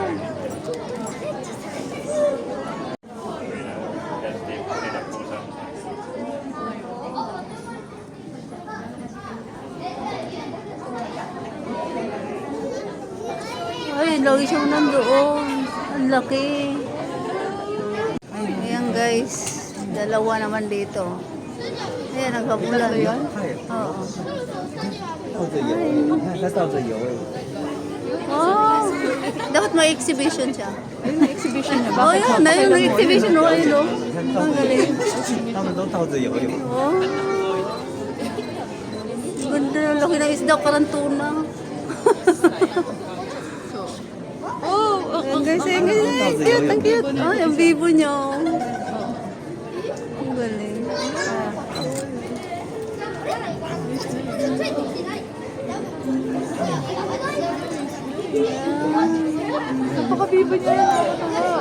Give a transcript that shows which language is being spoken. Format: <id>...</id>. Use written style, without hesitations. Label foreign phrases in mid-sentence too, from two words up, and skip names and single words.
<tl>Ay, lagi siyang nandoon. Ang laki. Ayan guys, dalawa naman dito. Ayan, nagkabulan yun. Oo.</tl> <zh>它倒着游哎。</zh> <tl>Oh, dapat may exhibition siya. Ayun, may exhibition niya. Oh, yan. Ayun, may exhibition. Oh, ayun, oh. Ang galing.</tl> <zh>他们都倒着游泳。</zh> <tl>Oh. Ganda ng laki ng isda, parang tuna. Oh, ang guys, ang cute, ang cute. Ay, ang bibo niya. Ang galing. Napakabibo niya yan. Nakakatawa.</tl>